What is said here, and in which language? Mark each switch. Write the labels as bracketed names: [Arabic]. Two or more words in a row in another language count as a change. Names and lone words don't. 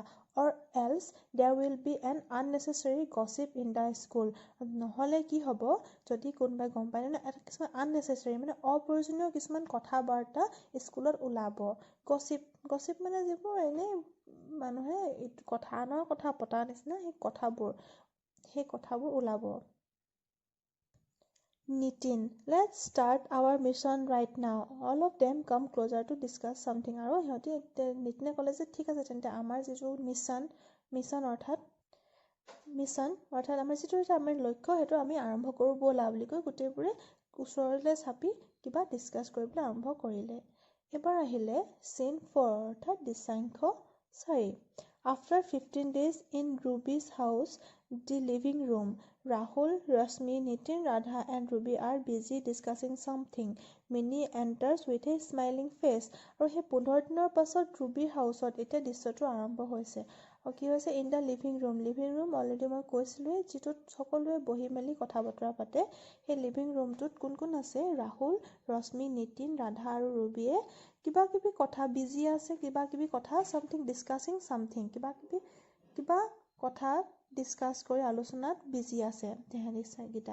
[English] or else there will be an unnecessary gossip in the school. [Assamese] নহ'লে কি হ'ব যদি কোনোবাই গম পায় না এটা কিছুমান unnecessary মানে অপ্ৰয়োজনীয় কিছুমান কথা বাৰ্তা স্কুলত ওলাব. গছিপ মানে যিবোৰ এনেই মানুহে আনৰ কথা পতা নিচিনা সেই কথাবোৰ ওলাব. [English] Nitin, let's start our mission right now. All of them come closer to discuss something. [Assamese] আৰু সিহঁতি নিতিনে ক'লে যে ঠিক আছে তেন্তে আমাৰ যিটো মিছন অৰ্থাৎ আমাৰ যিটো আমাৰ লক্ষ্য সেইটো আমি আৰম্ভ কৰোঁ ব'লা বুলি কৈ গোটেইবোৰে ওচৰলৈ চাপি কিবা ডিছকাছ কৰিবলৈ আৰম্ভ কৰিলে. এবাৰ আহিলে scene 4 অৰ্থাৎ দৃশ্যাংশ 4. [English] After 15 days in Ruby's house, the living room, Rahul, Rashmi, Nitin, Radha and Ruby are busy discussing something. Minnie enters with a smiling face. [Assamese] আৰু সেই 15 দিনৰ পাছত ৰুবিৰ হাউচত এতিয়া দৃশ্যটো আৰম্ভ হৈছে. আৰু কি হৈছে [English] in the living room already [Assamese] মই কৈছিলোঁৱেই যিটোত সকলোৱে বহি মেলি কথা বতৰা পাতে. সেই [English] living roomটোত [Assamese] কোন আছে ৰাহুল, ৰশ্মি, নিতিন, ৰাধা আৰু ৰুবিয়ে কিবাকিবি কথা বিজি আছে কিবাকিবি কথা [English] something discussing something [Assamese] কিবা কথা ডিছকাছ কৰি আলোচনাত বিজি আছে তেহেঁতিকেইটা.